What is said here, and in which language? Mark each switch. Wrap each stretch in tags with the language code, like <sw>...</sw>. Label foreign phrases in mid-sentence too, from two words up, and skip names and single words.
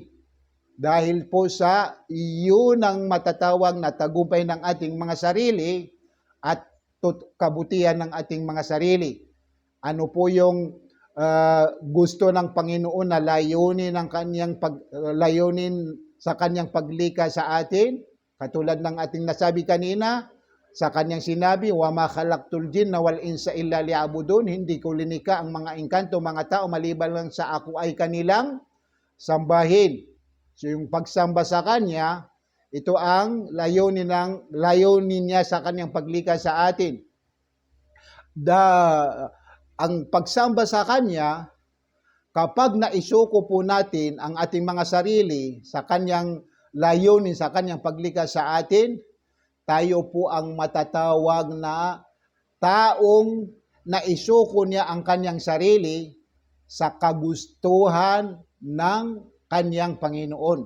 <tl>Dahil po sa iyon ang matatawag na tagumpay ng ating mga sarili at kabutihan ng ating mga sarili. Ano po yung gusto ng Panginoon na layunin sa Kanyang paglikha sa atin? Katulad ng ating nasabi kanina, sa Kanyang sinabi,</tl> <ar>وَمَا خَلَقْتُ الْجِنَّ وَالْإِنسَ إِلَّا لِيَعْبُدُونِ.</ar> <tl>Hindi ko linika ang mga engkanto, mga tao, maliban lang sa ako ay kanilang sambahin. So yung pagsamba sa Kanya, ito ang layunin niya sa Kanyang paglikha sa atin. Ang pagsamba sa Kanya, kapag naisuko po natin ang ating mga sarili sa Kanyang layunin, sa Kanyang paglikha sa atin, tayo po ang matatawag na taong naisuko niya ang Kanyang sarili sa kagustuhan ng kanyang Panginoon.</tl>